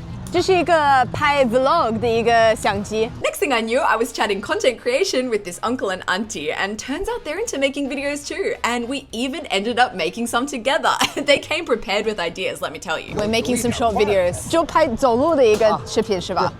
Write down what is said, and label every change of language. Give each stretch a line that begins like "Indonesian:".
Chinese: 这是一个拍 vlog 的一个相机。
English: Next thing I knew, I was chatting content creation with this uncle and auntie, and turns out they're into making videos too. And we even ended up making some together. They came prepared with ideas, let me tell you. We're making some short videos.
Chinese: 就拍走路的一个视频是吧？